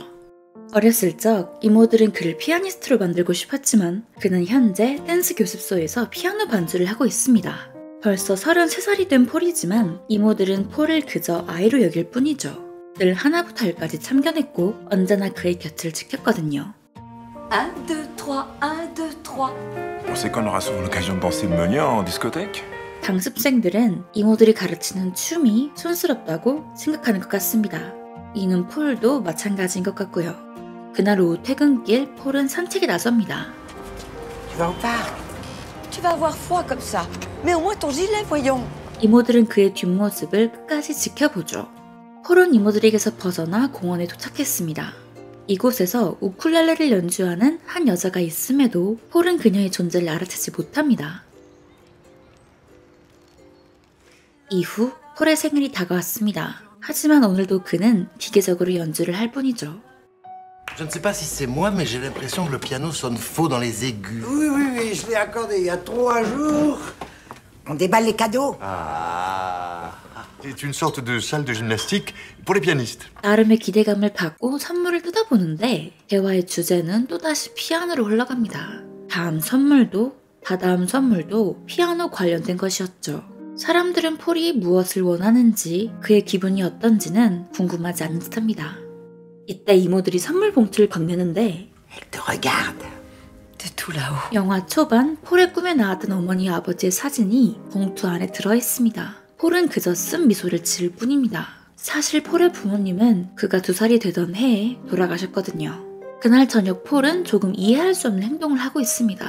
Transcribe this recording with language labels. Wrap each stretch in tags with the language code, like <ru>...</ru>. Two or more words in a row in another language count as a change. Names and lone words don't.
<ko>어렸을 적 이모들은 그를 피아니스트로 만들고 싶었지만 그는 현재 댄스 교습소에서 피아노 반주를 하고 있습니다. 벌써 33살이 된 폴이지만 이모들은 폴을 그저 아이로 여길 뿐이죠. 늘 하나부터 열까지 참견했고 언제나 그의 곁을 지켰거든요. 1, 2, 3, 1, 2, 3.</ko> <fr>On sait qu'on aura souvent l'occasion de danser le Meunier en discothèque.</fr> <ko>당습생들은 이모들이 가르치는 춤이 촌스럽다고 생각하는 것 같습니다. 이는 폴도 마찬가지인 것 같고요. 그날 오후 퇴근길 폴은 산책에 나섭니다.</ko> <fr>Tu vas au parc. Tu vas avoir froid comme ça. Mais au moins ton gilet, voyons.</fr> <ko>이모들은 그의 뒷모습을 끝까지 지켜보죠. 폴은 이모들에게서 벗어나 공원에 도착했습니다. 이곳에서 우쿨렐레를 연주하는 한 여자가 있음에도 폴은 그녀의 존재를 알아채지 못합니다. 이후 폴의 생일이 다가왔습니다. 하지만 오늘도 그는 기계적으로 연주를 할 뿐이죠.</ko> <fr>Je ne sais pas si c'est moi, mais j'ai l'impression que le piano sonne faux dans les aigus. Oui, je l'ai accordé il y a 3 jours. On déballe les cadeaux. C'est une sorte de salle de gymnastique pour les pianistes.</fr> <ko>나름의 기대감을 갖고 선물을 뜯어보는데 대화의 주제는 또다시 피아노로 흘러갑니다. 다음 선물도 다다음 선물도 피아노 관련된 것이었죠. 사람들은 폴이 무엇을 원하는지 그의 기분이 어떤지는 궁금하지 않은 듯합니다. 이때 이모들이 선물 봉투를 건네는데</ko> <fr>Elle te regarde. De tout là-haut.</fr> <ko>영화 초반 폴의 꿈에 나왔던 어머니와 아버지의 사진이 봉투 안에 들어있습니다. 폴은 그저 쓴 미소를 지을 뿐입니다. 사실 폴의 부모님은 그가 2살이 되던 해에 돌아가셨거든요. 그날 저녁 폴은 조금 이해할 수 없는 행동을 하고 있습니다.</ko>